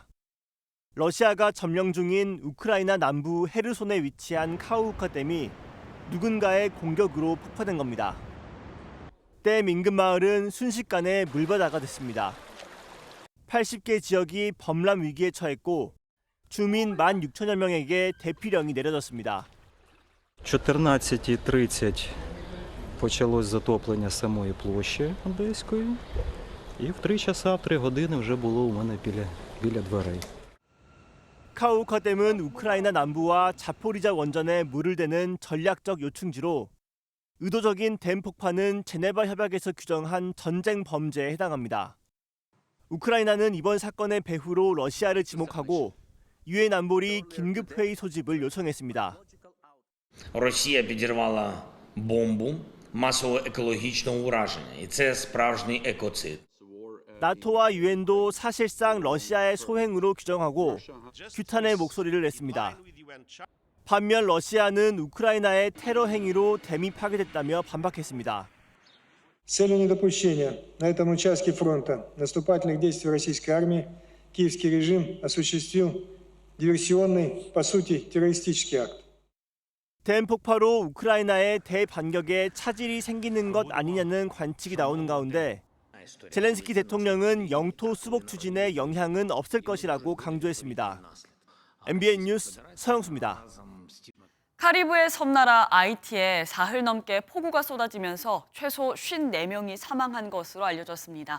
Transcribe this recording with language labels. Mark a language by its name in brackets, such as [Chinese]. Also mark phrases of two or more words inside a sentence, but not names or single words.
[Korean] 러시아가 점령 중인 우크라이나 남부 헤르손에 위치한 카우카 댐이 누군가의 공격으로 폭파된 겁니다. 댐 인근 마을은 순식간에 물바다가 됐습니다. 80개 지역이 범람 위기에 처했고 주민 16,000여 명에게 대피령이 내려졌습니다. [Ukrainian] 14:30 почалось затоплення самої площі Одеської, і [Russian] в 3 часа, [Ukrainian] в 3 години вже було у мене біля дверей. [Korean] 카우카 댐은 우크라이나 남부와 자포리자 원전에 물을 대는 전략적 요충지로 의도적인 댐 폭파는 제네바 협약에서 규정한 전쟁 범죄에 해당합니다. 우크라이나는 이번 사건의 배후로 러시아를 지목하고 유엔 안보리 긴급회의 소집을 요청했습니다. [Ukrainian] Росія підірвала бомбу масового екологічного ураження, і це справжній екоцид. [Korean] 나토와 유엔도 사실상 러시아의 소행으로 규정하고 규탄의 목소리를 냈습니다. 반면 러시아는 우크라이나의 테러 행위로 댐이 파괴됐다며 반박했습니다. [Russian] С целью недопущения на этом участке фронта наступательных действий российской армии киевский режим осуществил диверсионный, по сути, террористический акт. [Korean] 댐 폭파로 우크라이나의 대반격에 차질이 생기는 것 아니냐는 관측이 나오는 가운데 젤렌스키 대통령은 영토 수복 추진에 영향은 없을 것이라고 강조했습니다. MBN 뉴스 서영수입니다. 카리브해 섬나라 아이티에 사흘 넘게 폭우가 쏟아지면서 최소 54명이 사망한 것으로 알려졌습니다.